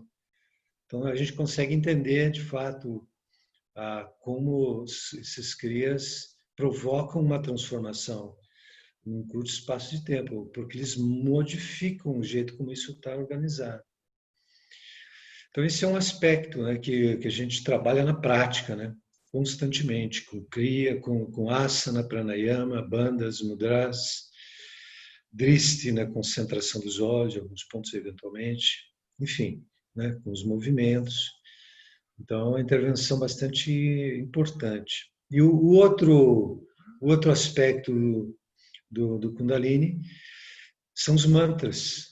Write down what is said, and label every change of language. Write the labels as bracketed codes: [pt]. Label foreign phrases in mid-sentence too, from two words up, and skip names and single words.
[pt] Então, a gente consegue entender, de fato, como esses crias provocam uma transformação num curto espaço de tempo, porque eles modificam o jeito como isso está organizado. Então, esse é um aspecto, né, que a gente trabalha na prática, né, constantemente, com kriya, com asana, pranayama, bandhas, mudras, drishti, na concentração dos olhos, alguns pontos eventualmente, enfim, né, com os movimentos. Então, é uma intervenção bastante importante. E o outro aspecto do Kundalini são os mantras.